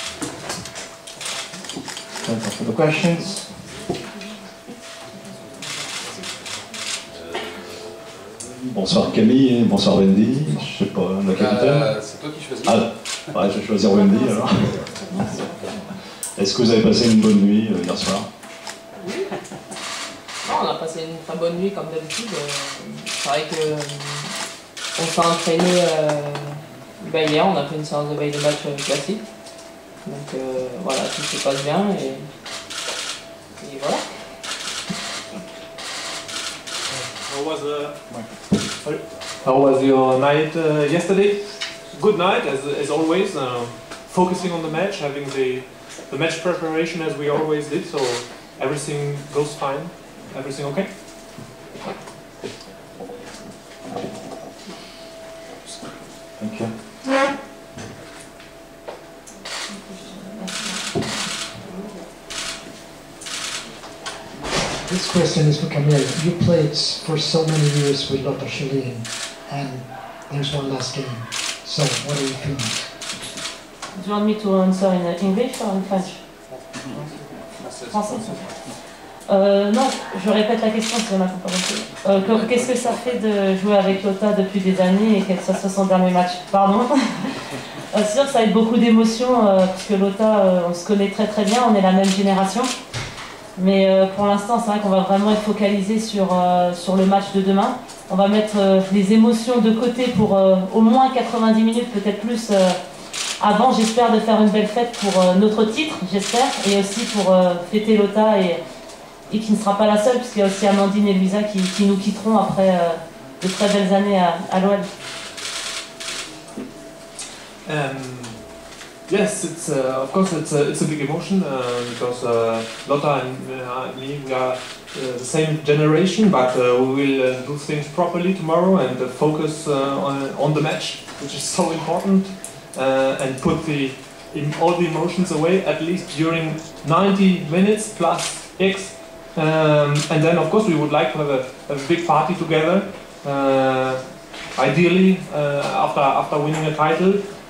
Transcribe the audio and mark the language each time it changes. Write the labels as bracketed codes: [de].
[en] That's all for the questions. [fr] Bonsoir Camille, bonsoir Wendy, je sais pas, le capitaine. C'est toi qui choisis. Ah, ouais, je vais choisir Wendy alors. Est-ce que vous avez passé une bonne nuit hier soir? Oui. Non, on a passé une très bonne nuit comme d'habitude. C'est vrai que on s'est entraîné hier, on a fait une séance de veille de match classique. Donc voilà, tout se passe bien et voilà. [en] How was your night yesterday? Good night, as always. Focusing on the match, having the match preparation as we always did, so everything goes fine. Everything okay? Thank you. This question is for Camille. You played for so many years with Lothar Schelin, and there's one last game. So, what are you feeling? Do you want me to answer in English or in French? [fr] Français. Non, je répète la question si on n'a pas compris. Qu'est-ce que ça fait de jouer avec Lothar depuis des années et que ça soit son dernier match? Pardon. C'est sûr que ça va être beaucoup d'émotions, puisque Lothar, on se connaît très très bien, on est la même génération. Mais pour l'instant, c'est vrai qu'on va vraiment être focalisé sur le match de demain. On va mettre les émotions de côté pour au moins 90 minutes, peut-être plus, avant, j'espère, de faire une belle fête pour notre titre, j'espère, et aussi pour fêter Lothar et qui ne sera pas la seule, puisqu'il y a aussi Amandine et Luisa qui nous quitteront après de très belles années à l'OL. [en] Yes, it's of course it's a big emotion because Lothar and me, we are the same generation, but we will do things properly tomorrow and focus on the match, which is so important, and put all the emotions away, at least during 90 minutes plus X, and then of course we would like to have a big party together, ideally after winning a title.